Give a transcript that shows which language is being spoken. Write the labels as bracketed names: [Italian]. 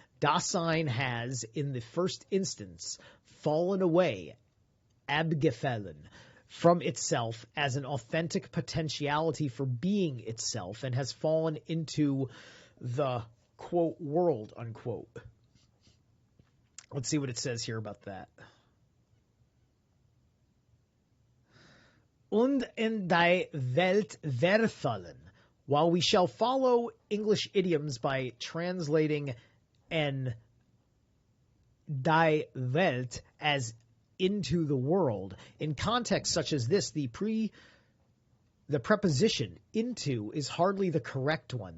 [English] Dasein has, in the first instance, fallen away, abgefallen, from itself as an authentic potentiality for being itself, and has fallen into the, quote, world, unquote. Let's see what it says here about that. [German] Und in die Welt verfallen. [English] While we shall follow English idioms by translating [German] en die Welt [English] as into the world, in contexts such as this, the preposition into is hardly the correct one.